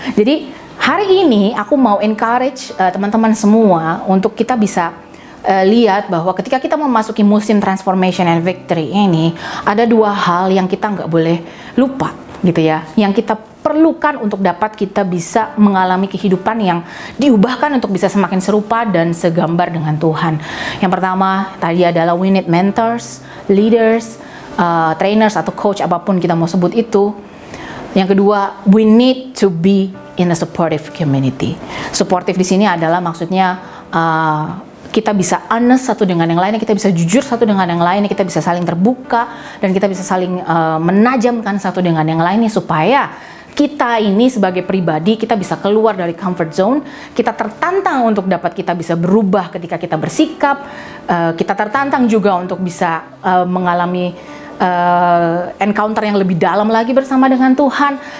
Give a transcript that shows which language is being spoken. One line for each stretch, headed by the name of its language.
Indonesian: Jadi hari ini aku mau encourage teman-teman semua untuk kita bisa lihat bahwa ketika kita memasuki musim
English: transformation and victory
Indonesian: ini, ada dua hal yang kita nggak boleh lupa, gitu ya, yang kita perlukan untuk dapat kita bisa mengalami kehidupan yang diubahkan untuk bisa semakin serupa dan segambar dengan Tuhan. Yang pertama tadi adalah
English: we need mentors, leaders, trainers
Indonesian: atau coach, apapun kita mau sebut itu. Yang kedua,
English: we need to be in a supportive community.
Indonesian: Supportive di sini adalah maksudnya kita bisa honest satu dengan yang lainnya, kita bisa jujur satu dengan yang lainnya, kita bisa saling terbuka, dan kita bisa saling menajamkan satu dengan yang lainnya, supaya kita ini sebagai pribadi, kita bisa keluar dari comfort zone, kita tertantang untuk dapat kita bisa berubah ketika kita bersikap, kita tertantang juga untuk bisa mengalami encounter yang lebih dalam lagi bersama dengan Tuhan.